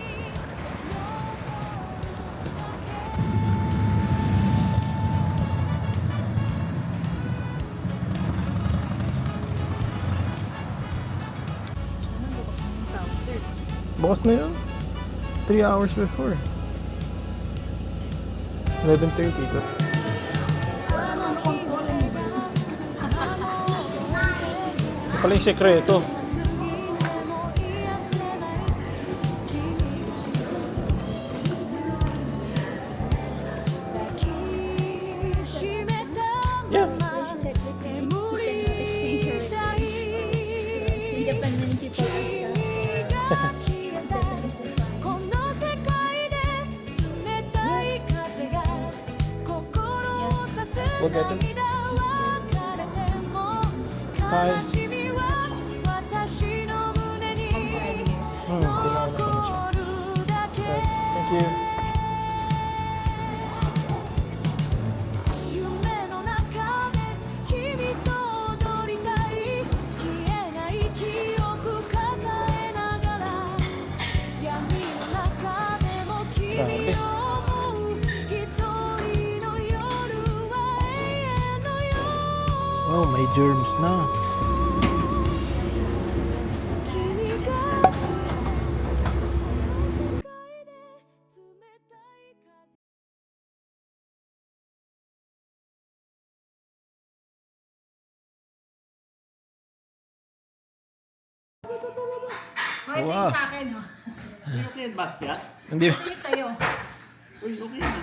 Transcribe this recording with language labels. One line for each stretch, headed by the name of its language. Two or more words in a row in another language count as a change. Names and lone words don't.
Filipino: Bukas na yun.
English: 3 hours before. 11:30 ito.
Filipino: Ito pala yung sekreto.
English: She Yeah. Let's check with him. We cannot exchange your returns. In Japan, many people ask us for Japanese design.
Japanese: この世界で冷たい風が心を刺す
Filipino: Huwag ito.
Japanese: 涙は別れても悲しみは私の胸に
Filipino: Kailangan ko na siya.
Japanese: 残るだけ
English: Thank you.
Japanese: 夢の中で君と踊りたい消えない記憶抱えながら闇の中でも君を思う一人の夜は永遠のよ
Filipino: Oh, may germs na.
Japanese: 君が消えた世界で冷たい風
English: Okay, Wow.
Filipino: sa akin, oh. Okay yan, Bastian? Hindi ba? Ito sa'yo. Uy, okay yan.